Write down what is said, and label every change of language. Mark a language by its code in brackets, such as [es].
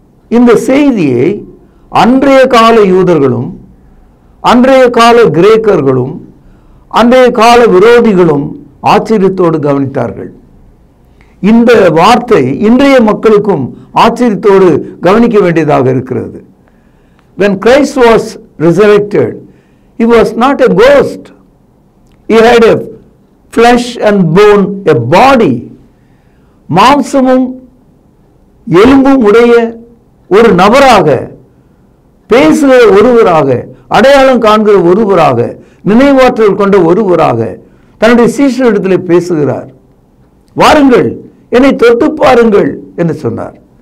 [ta] இந்த செய்தியை அன்றைய கால யூதர்களும் அன்றைய கால கிரேக்கர்களும் அன்றைய கால விரோதிகளும் ஆச்சரியத்தோடு கவனித்தார்கள். இந்த வார்த்தை இன்றைய மக்களுக்கும் ஆச்சரியத்தோடு கவனிக்க வேண்டியதாக இருக்கிறது. [en] When Christ was resurrected, he was not a ghost. He had a flesh and bone, a body. [ta] மாம்சமும் எலும்பும் உடைய ஒரு நபராக, பேசுகிற ஒருவராக, அடையாளம் காண்கிற ஒருவராக, நினைவாற்றல் கொண்ட ஒருவராக தன்னுடைய சீஷரிடத்தில் பேசுகிறார். வாருங்கள், என்னை தொட்டு பாருங்கள் என்று சொன்னார்.